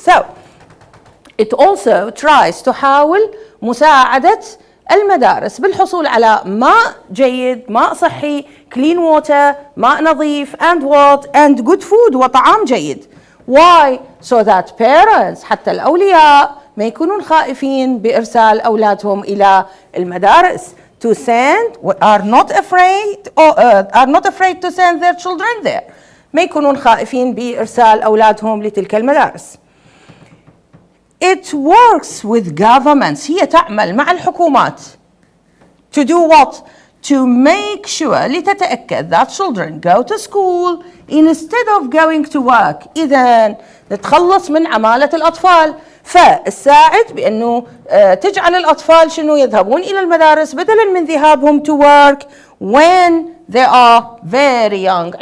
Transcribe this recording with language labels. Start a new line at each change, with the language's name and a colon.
English: So it also tries to
Arabic: حاول مساعدة المدارس بالحصول على ماء جيد، ماء صحي،
English: clean water،
Arabic: ماء نظيف
English: and good food
Arabic: وطعام جيد.
English: Why? So that parents
Arabic: حتى الأولياء ما يكونون خائفين بإرسال أولادهم إلى المدارس.
English: To send are not afraid to send their children there.
Arabic: ما يكونون خائفين بإرسال أولادهم لتلك المدارس.
English: It works with governments.
Arabic: هي تعمل مع الحكومات.
English: To do what? To make sure
Arabic: لتتأكد
English: that children go to school instead of going to work.
Arabic: إذن نتخلص من عمالة الأطفال. فالساعد بأنه تجعل الأطفال شنو يذهبون إلى المدارس بدلا من ذهابهم
English: to work when they are very young.